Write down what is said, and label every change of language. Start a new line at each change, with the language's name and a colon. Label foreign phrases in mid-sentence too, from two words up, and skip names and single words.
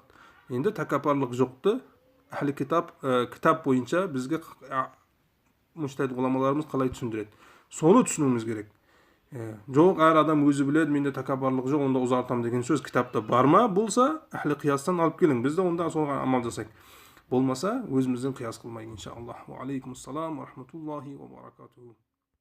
Kazakh: Енді тәкаппарлық жоқты әхлі кітап бойынша бізге мүжтәһид ғұламаларымыз қалай түсіндіреді. Соны түсінуіміз керек. Жоқ, әр адам өзі біледі, менде тәкаппарлық жоқ, онда ұзартам деген сөз кітапта бар ма? Болса, әхлі қиястан алып келің. Біз де онда соған амал жасайық. Болмаса, өзімізден қияс қылмайық, иншаллах.
Arabic: وعليكم السلام ورحمة الله وبركاته.